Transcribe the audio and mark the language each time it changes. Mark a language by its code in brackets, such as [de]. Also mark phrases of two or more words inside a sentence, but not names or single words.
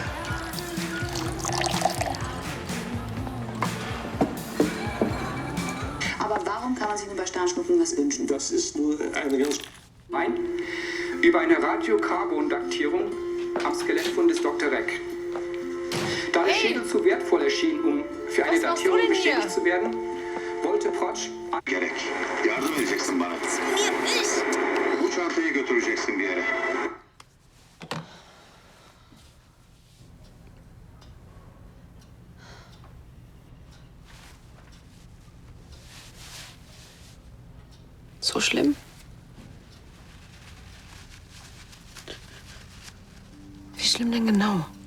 [de] Aber warum kann man sich nur bei Sternschnuppen was wünschen? Das ist nur eine ganz... Nein, über eine Radiokarbondaktierung am Skelettfund des Dr. Reck. Da der Schädel zu wertvoll erschien, um für eine Datierung bestätigt zu werden, wollte Protsch... [tr] Gerek. Yardım edeceksin bana. Bu çantayı götüreceksin bir yere. [de] So schlimm? Wie schlimm denn genau?